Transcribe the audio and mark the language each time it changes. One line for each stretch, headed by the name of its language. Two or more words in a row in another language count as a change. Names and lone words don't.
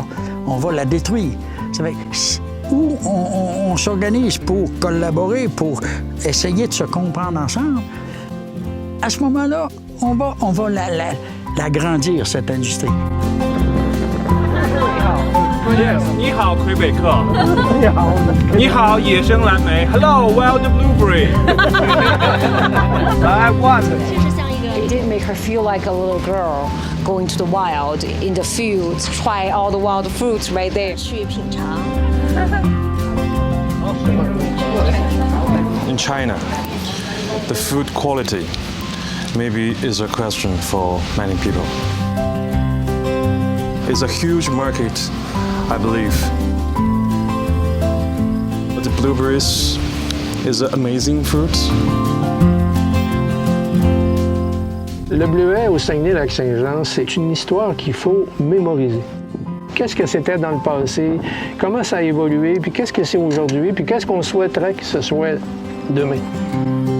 French: On va la détruire. Ça fait où on s'organise pour collaborer, pour essayer de se comprendre ensemble, à ce moment-là, on va l'agrandir, cette industrie.
English: Yes,
Chinese: 你好，魁北克。你好。你好，野生蓝莓。
English: Hello, wild blueberry. I want. It did make her feel like a little girl going to the wild, in the fields, try all the wild fruits right there.
Chinese: 去品尝。
English: In China, the food quality maybe is a question for many people. It's a huge market, I believe. But the blueberries is an amazing fruit.
French: Le bleuet au Saguenay-Lac-Saint-Jean, c'est une histoire qu'il faut mémoriser. Qu'est-ce que c'était dans le passé, comment ça a évolué, puis qu'est-ce que c'est aujourd'hui, puis qu'est-ce qu'on souhaiterait que ce soit demain.